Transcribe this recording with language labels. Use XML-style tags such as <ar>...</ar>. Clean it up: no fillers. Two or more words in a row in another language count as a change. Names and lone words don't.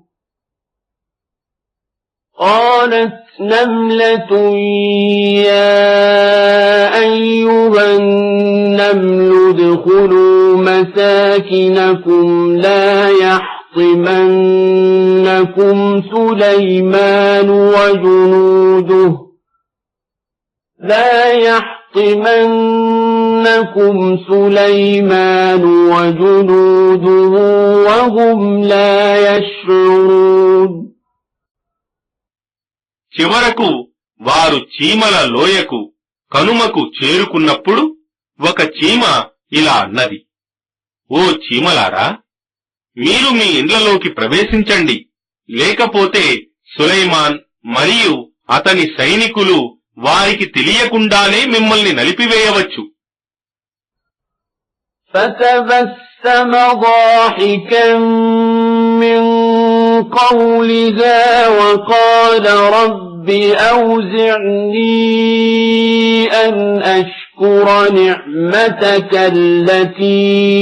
<ar>قالت نملة يا أيها النمل ادخلوا مساكنكم لا يحطمنكم سليمان وجنوده وهم لا يشعرون.</ar> <te>చివరకు వారు చీమల లోయకు కనుమకు చేరుకున్నప్పుడు ఒక చీమ ఇలా అన్నది, ఓ చీమలారా, మీరు మీ ఇండ్లలోకి ప్రవేశించండి, లేకపోతే సులైమాన్ మరియు అతని సైనికులు వారికి తెలియకుండానే మిమ్మల్ని నలిపివేయవచ్చు.</te> <ar>فتبسم ضاحكا من قولها وقال رب أوزعني أن أشكر نعمتك التي</ar>